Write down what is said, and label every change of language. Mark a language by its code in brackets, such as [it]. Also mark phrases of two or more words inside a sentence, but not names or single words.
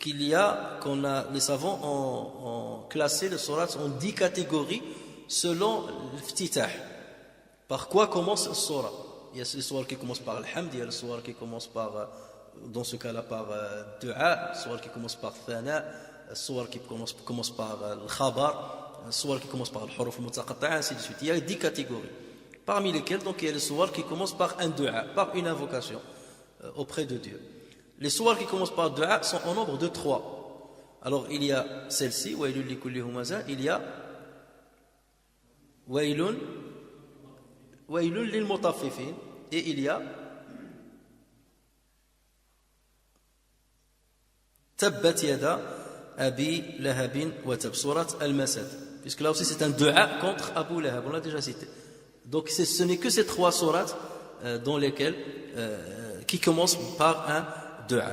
[fr] qu'il y a, les savants ont classé les sourates en 10 catégories selon l'ftitah. Par quoi commence le surah? Il y a les sourates qui commencent par al-hamd, il y a les sourates qui commencent par, dans ce cas-là, par du'a, les sourates qui commencent par thana, les sourates qui commencent par al-khabar, les sourates qui commencent par [ar] الحروف المقطعة, [fr] ainsi de suite. Il y a 10 catégories. Parmi lesquelles, donc, il y a les sourates qui commencent par un du'a, par une invocation auprès de Dieu. Les sourates qui commencent par du'a sont au nombre de 3. Alors, il y a celle-ci, [ar] ويل ل كل همزة, [fr] il y a [ar] ويل لل مطففين, [fr] et il y a [ar] تبت يدا أبي لهب و تب, [fr] surat al-Masad. Puisque là aussi c'est un du'a contre Abu Lahab, on l'a déjà cité. Donc ce n'est que ces 3 sourates dans lesquelles qui commencent par un du'a.